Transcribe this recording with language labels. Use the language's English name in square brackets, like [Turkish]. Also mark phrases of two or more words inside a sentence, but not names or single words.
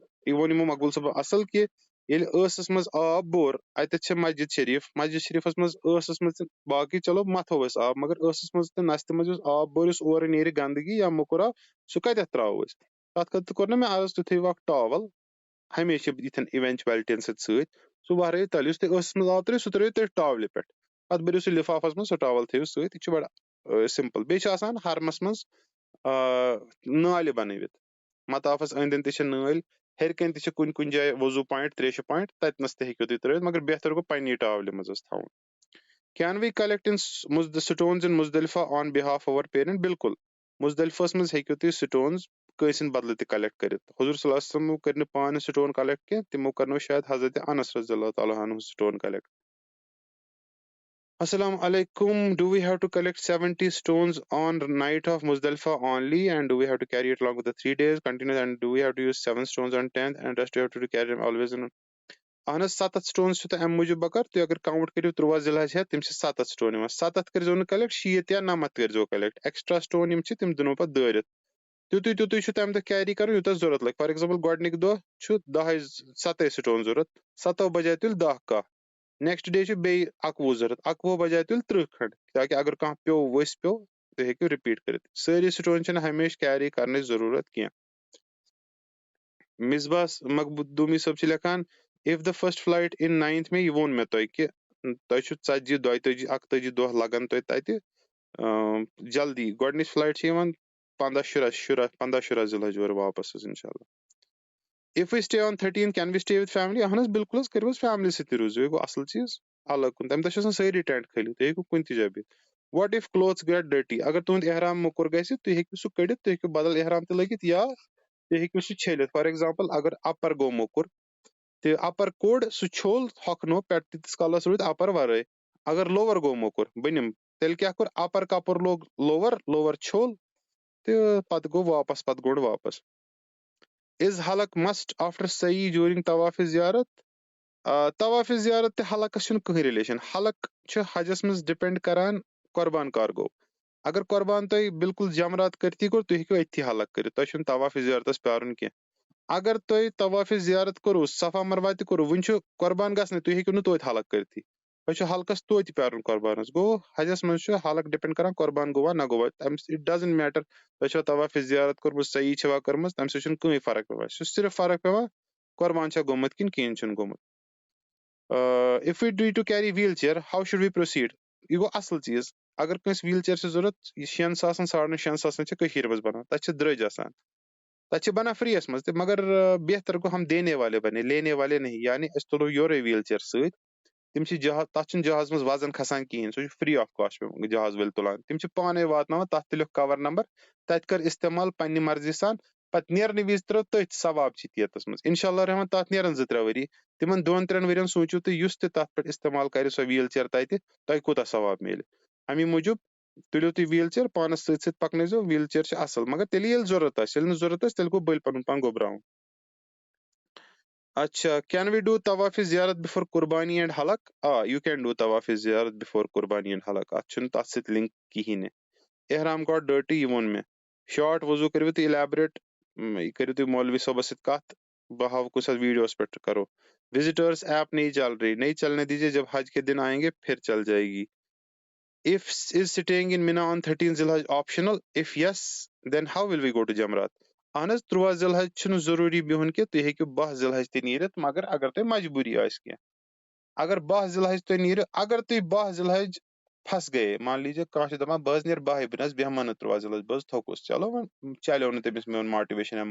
[Kashmiri] Even Imam Makbul Sahab asal ke yel ٲسس منٛز آب بور اتٮ۪تھ چھِ مسجد شریفس منٛز ٲسس منٛز باقٕے چلو متھو أسۍ آب مگر ٲسس منٛز تہٕ نستہِ منٛز یُس آب بور یُس اورٕ نیرِ گنٛدگی یا موٚکُر آب سُہ کتٮ۪تھ تراوو أسۍ تتھ خٲطرٕ کوٚر نا مےٚ عرض تُہۍ تھٲیِو اکھ ٹاوَل ہمیشہِ یِتھٮ۪ن اِوینچویلٹین سۭتۍ سُہ بہرٲیِو تَلہٕ یُس تُہۍ ٲسس منٛز آب ترٲیِو سُہ ترٲیِو تُہۍ ٹاولہِ پٮ۪ٹھ پتہٕ بٔرِو سُہ لِفافس منٛز سُہ ٹاوَل تھٲیِو سۭتۍ یہِ چھُ بڑٕ سمپل بیٚیہِ چھِ آسان ہرمس منٛز نالہِ بنٲوِتھ مطافس أنٛدۍ أنٛدۍ تہِ چھِ نٲلۍ ہیٚرِ کنۍ تہِ چھِ کُنہِ کُنہِ جایہِ وضوٗ پوینٹ تریشہِ پوینٹ تتنس تہِ ہیٚکِو تُہۍ ترٲوِتھ مگر بہتر گوٚو پننی ٹاولہِ منٛز حظ تھاوُن [English] Can we collect in stones in Muzdalifa on behalf of our parent? [Kashmiri] بالکل مزدلفس منٛز ہیٚکِو تُہۍ سٹونز کٲنٛسہِ ہٕنٛدِ بدلہٕ تہِ کلیکٹ کٔرِتھ حضور [Arabic] صلی اللہ علیہ وسلم [Kashmiri] کٔرۍ نہٕ پانہٕ [English] stone collect [Kashmiri] کینٛہہ تِمو کرنو شاید حضرت انس [Arabic] رضی اللہ تعالیٰ عنہ [English] stone collect [Arabic] السلام علیکم. [English] Do we have to collect 70 stones on night of Muzdalifah only, and do we have to carry it along with the 3 days continuous, and do we have to use 7 stones on 10th, and rest we have to carry them always in? [Kashmiri] اہن حظ 7 stones چھِ تۄہہِ امہِ موٗجوٗب بکار تُہۍ اگر کاوُنٹ کٔرِو 13 ذِلحج ہٮ۪تھ تِم چھِ 7 stone یِوان 7 کٔرۍزیو نہٕ کلیکٹ 6 یا 9 کٔرۍزیو کلیکٹ [English] extra stone [Kashmiri] یِم چھِ تِم دِنو پتہٕ دٲرِتھ تیُتُے تیُتُے چھُ تمہِ دۄہ کیری کرُن یوٗتاہ ضوٚرتھ لگہِ [English] for example [Kashmiri] گۄڈنِکۍ دۄہ چھُ 7 stone ضوٚرتھ 7 بجاے تُلہِ 10 کاہ [English] next day [Kashmiri] چھُ بیٚیہِ 11 ضوٚرتھ 11 بجاے تُلہِ 30 کھنڈ تاکہِ اگر کانٛہہ پیوٚو ؤسۍ پیوٚو تُہۍ ہیٚکِو رِپیٖٹ کٔرِتھ سٲری سٹون چھِنہٕ ہمیشہِ کیری کرنٕچ ضروٗرت کینٛہہ مصباح مخدوٗمی صٲب چھِ لیکھان [English] if the first flight in 9th May [Kashmiri] یہِ ووٚن مےٚ تۄہہِ کہِ تۄہہِ چھُ 40 42 41 دۄہ لگان تۄہہِ تتہِ جلدی گۄڈنِچ فلایٹ چھِ یِوان 15 ذِلحج اورٕ واپس حظ انشاءاللہ [English] If we stay on 13 can we stay with family [Kashmiri] اہن حظ بالکل حظ کٔرِو حظ فیملی سۭتۍ تہِ روٗزِو یہِ گوٚو اصل چیٖز الگ کُن تمہِ دۄہ چھِ آسان سٲری ٹینٹ کھٲلِتھ تُہۍ ہیٚکِو کُنہِ تہِ جایہِ بِہِتھ [English] What if clothes get dirty [Kashmiri] اگر تُہُنٛد احرام موٚکُر گژھِ تُہۍ ہیٚکِو سُہ کٔڑِتھ تُہۍ ہیٚکِو بدل احرام تہِ لٲگِتھ یا تُہۍ ہیٚکِو سُہ چھٔلِتھ [English] for example [Kashmiri] اگر اپر گوٚو موٚکُر تہٕ اپر کوٚڑ سُہ چھوٚل ہۄکھنو پٮ۪ٹھٕ تیٖتِس کالس روٗدۍ اپر ورٲے اگر لوور گوٚو موٚکُر بٔنِم تیٚلہِ کیاہ کوٚر اپر کپُر لوگ لوور چھوٚل تہٕ پتہٕ گوٚو واپس پتہٕ گوٚڑ واپس [English] Is halak must after sa'i during tawaf [Kashmiri] زیارت طواف زیارت تہٕ حلقس چھُنہٕ کٕہٕنۍ رِلیشن حلق چھُ حجس منٛز ڈِپینڈ کران قۄربان کر گوٚو اگر قۄربان تۄہہِ بالکل جمرات کٔرتھٕے کوٚر تُہۍ ہیٚکِو أتھی حلق کٔرِتھ تۄہہِ چھُنہٕ طواف زیارتس پیارُن کینٛہہ اگر تۄہہِ طواف زیارت کوٚروٕ صفا مروا تہِ کوٚروٕ وُنہِ چھُ قۄربان گژھنٕے تُہۍ ہیٚکِو نہٕ توتہِ حلق کٔرتھٕے تۄہہِ چھُ حلقس توتہِ پیارُن قۄربانس گوٚو حجس منٛز چھُ حلق ڈِپینڈ کران قۄربان گوٚوا نہ گوٚوا [English] it doesn't matter [Kashmiri] تۄہہِ چھوا طواف زیارت کوٚرمُت صحیح چھوا کٔرمٕژ تمہِ سۭتۍ چھُنہٕ کٕہٕنۍ فرق پیٚوان سُہ چھُ صرف فرق پیٚوان قۄربان چھا گوٚمُت کِنہٕ کِہینۍ چھُنہٕ گوٚمُت [English] if we need to carry wheelchair how should we proceed [Kashmiri] یہِ گوٚو اصل چیٖز اگر کٲنٛسہِ [English] wheel chair [Kashmiri] چھِ ضوٚرتھ یہِ 6 ساسن 6.5 ساسن چھِ کٔشیٖر منٛز بنان تتہِ چھِ درٛٔج آسان تتہِ چھِ بنان فری یس منٛز تہِ مگر بہتر گوٚو [Urdu] ہم دینے والے بنے لینے والے نہیں [Kashmiri] یعنی أسۍ تُلو یورے [English] wheel chair [Kashmiri] سۭتۍ تِم چھِ جہاز تتھ چھُنہٕ جہازس منٛز وزن کھسان کِہینۍ سُہ چھُ [English] free of cost [Kashmiri] جہاز وٲلۍ تُلان تِم چھِ پانے واتناوان تتھ تُلِکھ [English] cover number [Kashmiri] تتہِ کر استعمال پننہِ مرضی سان پتہٕ نیرنہٕ وِزِ ترٲو تٔتھۍ ثواب چھِ تیٖتس منٛز انشاء اللہ رحمان تتھ نیرن 2-3 ؤری تِمن 2-3 ؤرین سوٗنٛچِو تُہۍ یُس تہِ تتھ پٮ۪ٹھ استعمال کرِ سۄ [English] wheel chair [Kashmiri] تتہِ تۄہہِ کوٗتاہ ثواب میلہِ امی موٗجوٗب تُلِو تُہۍ [English] wheel chair [Kashmiri] پانس سۭتۍ سۭتۍ پکنٲیزیو [English] wheel chair [Kashmiri] چھِ اصل مگر تیٚلہِ ییٚلہِ ضوٚرتھ آسہِ ییٚلہِ نہٕ ضوٚرتھ آسہِ تیٚلہِ گوٚو بٔلۍ پنُن پان گوٚبراوُن اچھا [English] can we do طواف زیارت before قربانی اینڈ حلق you can do طواف زیارت before قربانی اینڈ حلق [Kashmiri] اتھ چھُنہٕ تتھ سۭتۍ لِنک کِہینۍ نہٕ احرام گوٚو ڈٲرٹی یہِ ووٚن مےٚ شاٹ وضوٗ کٔرِو تُہۍ الیبریٹ یہِ کٔرِو تُہۍ مولوی صٲبس سۭتۍ کتھ بہٕ ہاوٕ کُنہِ ساتہٕ ویٖڈیوس پٮ۪ٹھ کرو وزٹٲرس ایپ [Urdu] نہیں چل رہی نہیں چلنے دیجیے جب حج کے دن آئیں گے پھر چل جائے گی [English] If is staying in Mina on 13 Zilhaj optional? If yes, then how will we go to Jamrat? [Kashmiri] اہن حظ 13 ذِلحج چھُنہٕ ضروٗری بِہُن کہِ تُہۍ ہیٚکِو 12 ذِلحج تہِ نیٖرِتھ مگر اگر تۄہہِ مجبوٗری آسہِ کینٛہہ اگر 12 ذِلحج تُہۍ نیٖرِو اگر تُہۍ 12 ذِلحج پھس گٔیے [Urdu] مان لیجیے [Kashmiri] کانٛہہ چھُ دپان بہٕ حظ نیرٕ 12 بہٕ نہ حظ بیٚہمہٕ نہٕ 13 ذِلحج بہٕ حظ تھوٚکُس چلو وۄنۍ چلیو نہٕ تٔمِس میون ماٹِویشن یا